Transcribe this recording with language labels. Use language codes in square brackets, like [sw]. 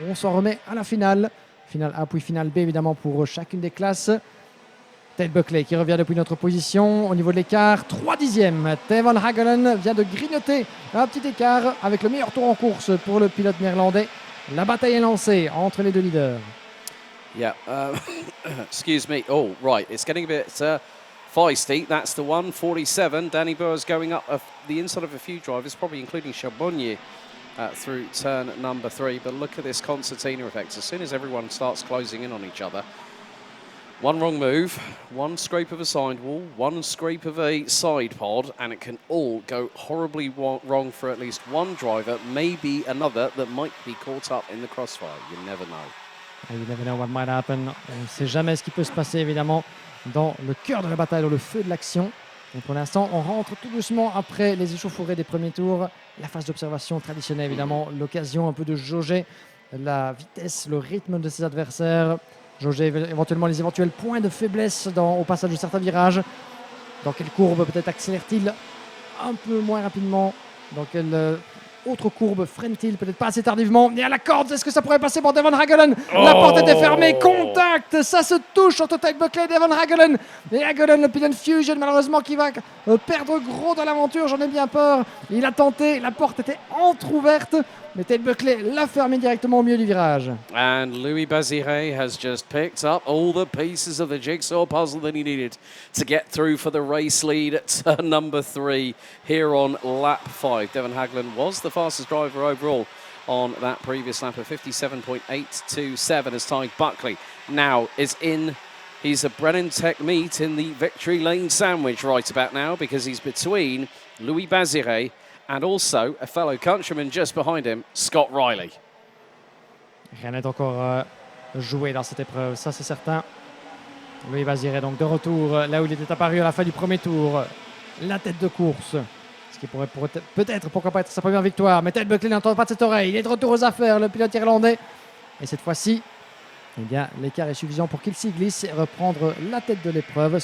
[fr] On s'en remet à la finale. Finale A puis finale B évidemment pour chacune des classes. Ted Buckley qui revient depuis notre position au niveau de l'écart. 3 dixièmes. Devon Hagelen vient de grignoter un petit écart avec le meilleur tour en course pour le pilote néerlandais. La bataille est lancée entre les deux leaders. [en] Yeah, excuse me. Oh, right. It's getting a bit feisty. That's the 147. Danny Burr's going up the inside of a few drivers, probably including Charbonnier through turn number 3. But look at this concertina effect. As soon as everyone starts closing in on each other, one wrong move, one scrape of a sidewall, one scrape of a side pod, and it can all go horribly wrong for at least one driver, maybe another that might be caught up in the crossfire. You never know. You never know what might happen. [fr] On ne sait jamais ce qui peut se passer évidemment dans le cœur de la bataille, dans le feu de l'action. Et pour l'instant, on rentre tout doucement après les échauffourées des premiers tours. La phase d'observation traditionnelle évidemment, l'occasion un peu de jauger la vitesse, le rythme de ses adversaires, jauger éventuellement les éventuels points de faiblesse au passage de certains virages. Dans quelle courbe peut-être accélère-t-il un peu moins rapidement? Dans quelle autre courbe freine-t-il peut-être pas assez tardivement? Et à la corde, est-ce que ça pourrait passer pour Devon Hagelen? La porte était fermée, contact, ça se touche entre Ted Buckley et Devon Hagelen. Et Hagelen, le Pillion Fusion, malheureusement, qui va perdre gros dans l'aventure, j'en ai bien peur. Il a tenté, la porte était entrouverte, mais Ted Buckley l'a fermé directement au milieu du virage. [en] And Louis Baziré has just picked up all the pieces of the jigsaw puzzle that he needed to get through for the race lead at turn number 3 here on lap 5. Devon Hagelen was the fastest driver overall on that previous lap of 57.827 as Ty Buckley now is in. He's a Brennan Tech meet in the victory lane sandwich right about now because he's between Louis Baziré and also a fellow countryman just behind him, Scott Riley. [fr] Rien n'est encore joué dans cette épreuve, ça c'est certain. Louis Baziré donc de retour là où il était apparu à la fin du premier tour. La tête de course, ce qui pourrait peut-être, pourquoi pas être sa première victoire. Mais Ted Buckley n'entend pas de cette oreille. Il est de retour aux affaires, le pilote irlandais. Et cette fois-ci, eh bien, l'écart est suffisant pour qu'il s'y glisse et reprendre la tête de l'épreuve.